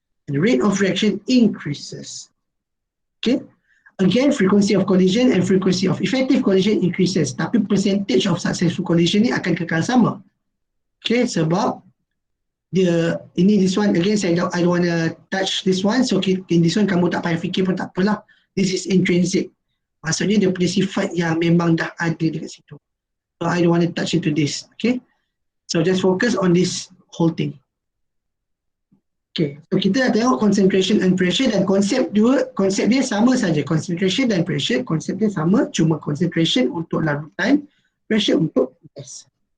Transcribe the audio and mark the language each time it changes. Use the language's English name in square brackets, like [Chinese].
[English] And the rate of reaction increases. Okay. Again, frequency of collision and frequency of effective collision increases. Tapi percentage of successful collision ni akan kekal sama. Okay, sebab this one, again, I don't want to touch this one. So in this one, kamu tak payah fikir pun tak apalah. This is intrinsic. [Malay] Maksudnya dia punya sifat yang memang dah ada dekat situ. [English] So I don't want to touch into this. Okay, so just focus on this whole thing. [Malay] Okay, so kita dah tengok concentration and pressure, dan konsep dia sama saja. Concentration dan pressure, konsep dia sama, cuma concentration untuk larutan, pressure untuk gas.